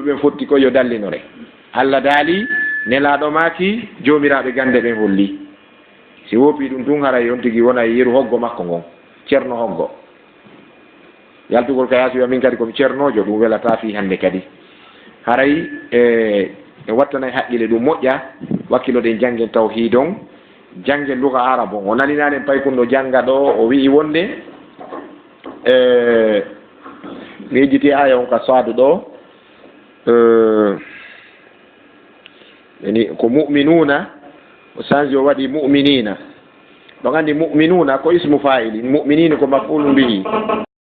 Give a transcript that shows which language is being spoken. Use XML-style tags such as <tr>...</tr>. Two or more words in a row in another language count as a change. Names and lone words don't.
<ff>ɓen fotti ko yo dallinore Allah daali nelaɗo maki jomiraɓe gande ɓen holli si wopi ɗum tun haray on tigi wona yeru hoggo makko ngon ceerno hoggo yaltugol ka yaasi min kadi komi ceernojo ɗum welata fi hande kadi haray e wattanay haqqille ɗum moƴƴa wakkilo ɗen janggen tawhid on janggen luga arab on o naninanen pay kunno janga ɗo o wi'i wonde mi yejjiti aya on ka saadu ɗo ko mu'minuna o change o waɗi mu'minina ɗon andi mu'minuna ko</ff> <ar>اسم فاعل</ar> <ff>mu'minina ko</ff> <ar>مفعول به</ar>